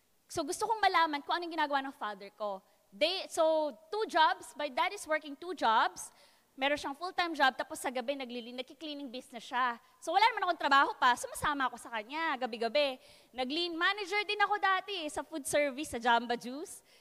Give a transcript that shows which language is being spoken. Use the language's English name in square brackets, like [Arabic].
[Filipino] So gusto kong malaman kung anong ginagawa ng father ko. [English] So 2 jobs, my dad is working 2 jobs. [Filipino] Meron siyang full-time job, tapos sa gabi nagki-cleaning business siya. So wala naman akong trabaho pa, sumasama ako sa kanya, gabi-gabi. Manager din ako dati sa food service, sa Jamba Juice.